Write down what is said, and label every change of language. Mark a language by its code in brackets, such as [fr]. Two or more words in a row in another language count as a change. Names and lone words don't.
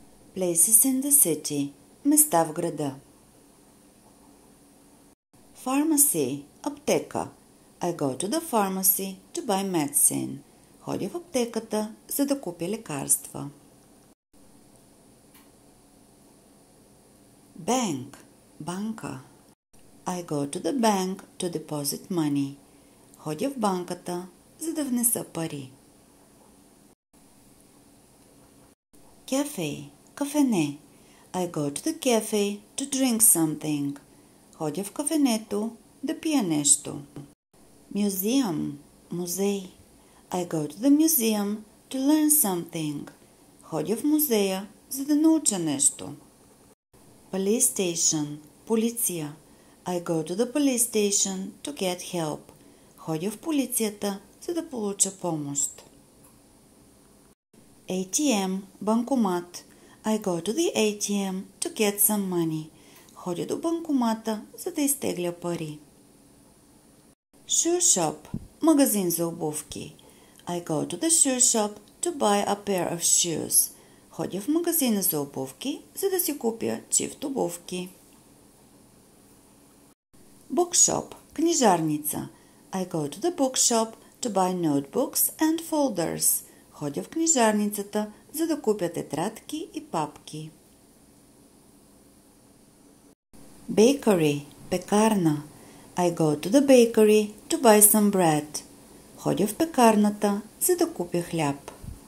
[en] Places in the city. [bg] Места в града. Pharmacy. Аптека. [en] I go to the pharmacy to buy medicine. [bg] Ходя в аптеката, за да купя лекарства. [en] Bank. [bg] Банка. [en] I go to the bank to deposit money. [bg] Ходя в банката, за да внеса пари. [en] Cafe. Кафене. I go to the cafe to drink something. [bg] Ходя в кафенето да пия нещо. [en] Museum. Музей. I go to the museum to learn something. [bg] Ходя в музея, за да науча нещо. [en] Police station. Полиция. I go to the police station to get help. [bg] Ходя в полицията, за да получа помощ. [en] ATM. Банкомат. I go to the ATM to get some money. [bg] Ходя до банкомата, за да изтегля пари. [en] Shoe shop. [bg] Магазин за обувки. [en] I go to the shoe shop to buy a pair of shoes. [bg] Ходя в магазина за обувки, за да си купя чифт обувки. [en] Bookshop. Книжарница. I go to the bookshop to buy notebooks and folders. [bg] Ходя в книжарницата, за да купя тетрадки и папки. [en] Bakery. [bg] Пекарна. [en] I go to the bakery to buy some bread. [bg] Ходя в пекарната, за да купя хляб.